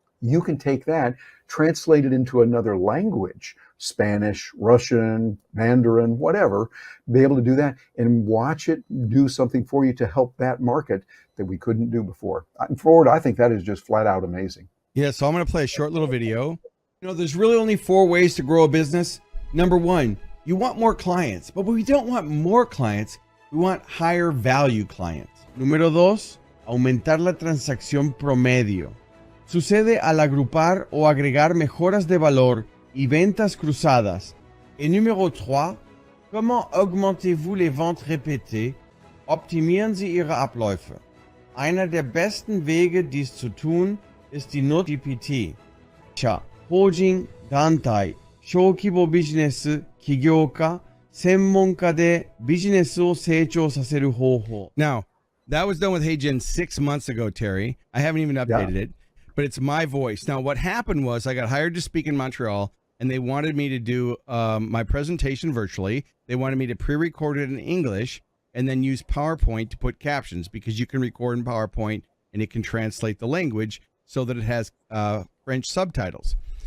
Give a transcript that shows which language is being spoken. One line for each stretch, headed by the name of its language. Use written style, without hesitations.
English: You can take that, translate it into another language, Spanish, Russian, Mandarin, whatever, be able to do that and watch it do something for you to help that market that we couldn't do before. Forward, I think that is just flat out amazing. Yeah, so I'm going to play a short little video. You know, there's really only 4 ways to grow a business. Number 1, you want more clients, but we don't want more clients. We want higher value clients.
Spanish: Número 2, aumentar la transacción promedio. Sucede al agrupar o agregar mejoras de valor y ventas cruzadas.
French: Et numéro 3, comment augmentez-vous les ventes répétées?
German: Optimieren Sie Ihre Abläufe. Einer der besten Wege, dies zu tun, ist die ChatGPT.
Japanese: 法人、団体、小規模ビジネス、起業家、専門家でビジネスを成長させる方法.
English: Now, that was done with HeyGen 6 months ago, Terry. I haven't even updated it, but it's my voice. Now, what happened was I got hired to speak in Montreal, and they wanted me to do my presentation virtually. They wanted me to pre-record it in English and then use PowerPoint to put captions, because you can record in PowerPoint and it can translate the language so that it has French subtitles.